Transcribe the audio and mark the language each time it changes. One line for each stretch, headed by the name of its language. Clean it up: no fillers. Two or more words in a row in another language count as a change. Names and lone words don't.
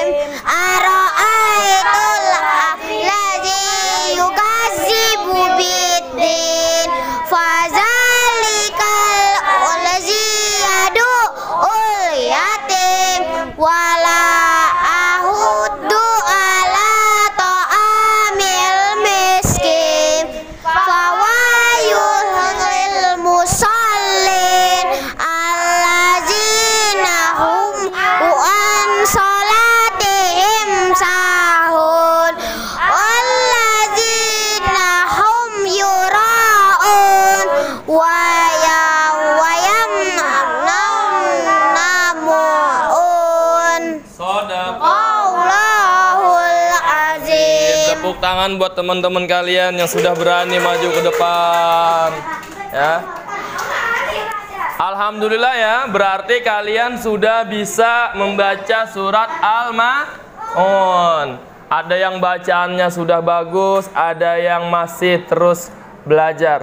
Arabic: أرأيت الذي يكذب بالدين. فذلك الذي يدع اليتيم ولا يحض على طعام المسكين. فويل للمصلين الذين هم عن صلاتهم ساهون والذين هم يراءون ويمنعون. الله العظيم.
Indonesian: Tepuk tangan buat teman-teman kalian yang sudah berani maju ke depan. Ya. Alhamdulillah ya, berarti kalian sudah bisa membaca surat Al-Ma'un. Ada yang bacaannya sudah bagus, ada yang masih terus belajar.